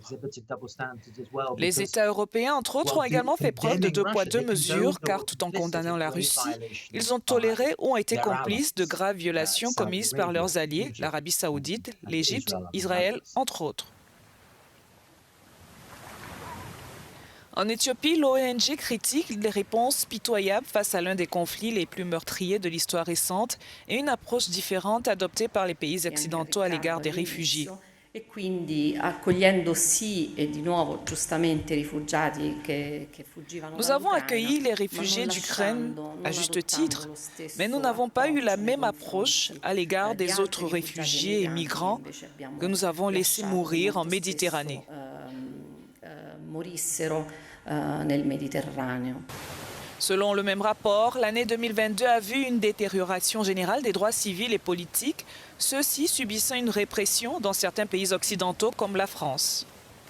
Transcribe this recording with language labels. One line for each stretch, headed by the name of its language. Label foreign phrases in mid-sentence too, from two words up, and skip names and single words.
French: Les États européens, entre autres, ont également fait preuve de deux poids, deux mesures, car tout en condamnant la Russie, ils ont toléré ou ont été complices de graves violations commises par leurs alliés, l'Arabie saoudite, l'Égypte, Israël, entre autres. En Éthiopie, l'ONG critique les réponses pitoyables face à l'un des conflits les plus meurtriers de l'histoire récente et une approche différente adoptée par les pays occidentaux à l'égard des réfugiés.
Italian: E quindi accogliendo sì e di nuovo giustamente i rifugiati che fuggivano
French: Nous avons
Italian: dall'Ucraina,
French: accueilli les
Italian: ma
French: réfugiés
Italian: non
French: d'Ukraine
Italian: lasciando,
French: à
Italian: non
French: juste
Italian: adottando
French: titre,
Italian: lo stesso
French: mais nous n'avons pas eu la
Italian: approccio nei
French: même approche
Italian: confronti
French: à l'égard
Italian: di
French: des autres
Italian: altri rifugiati e
French: réfugiés et
Italian: migranti che
French: migrants
Italian: invece abbiamo
French: que nous avons laissés
Italian: lasciato che
French: mourir en
Italian: molto
French: Méditerranée.
Italian: spesso morissero nel Mediterraneo.
French: Selon le même rapport, l'année 2022 a vu une détérioration générale des droits civils et politiques, ceux-ci subissant une répression dans certains pays occidentaux comme la France.